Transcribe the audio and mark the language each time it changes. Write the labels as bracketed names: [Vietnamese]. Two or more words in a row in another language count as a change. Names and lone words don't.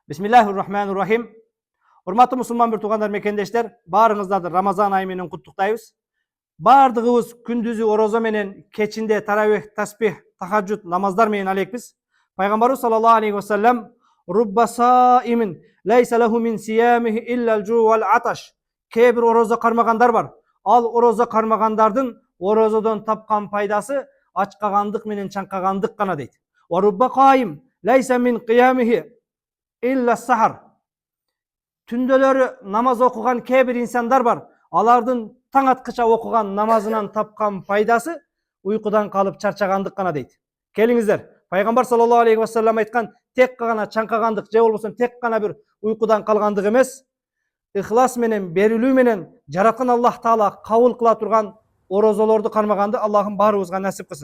[Arabic] Bismillahirrahmanirrahim. [Kyrgyz] Урматтуу мусулман бир туугандар, мекендештер, баарыңыздарды Рамазан айы менен куттуктайбыз. Бардыгыбыз күндүзү орозо менен, кечинде таравих, таспих, тахажжуд намаздар менен алекпиз. [Arabic] Пайгамбарыбыз صلى الله عليه وسلم رب صائم ليس له من صيامه إلا الجوع والعطش. [Kyrgyz] Кээ бир орозо кармагандар бар. Ал орозо кармагандардын орозодон тапкан пайдасы ачкагандык менен чаңкагандык гана дейт. [Arabic] ورب قائم ليس من قيامه إلا السهر. [Kyrgyz] Түндөлөрү намаз окуган кээ бир инсандар бар. Алардын таң аткыча окуган намазынан тапкан пайдасы уйкудан калып чарчагандык гана дейт. Келиңиздер, пайгамбар [Arabic] صلى الله عليه وسلم [Kyrgyz] айткан, тек гана чаңкагандык же болбосо тек гана бир уйкудан калгандык эмес, ихлас менен, берилүү менен жараткан Аллах Таала кабыл кыла турган орозолорду кармаганды Аллахым баарыбызга насип кылсын.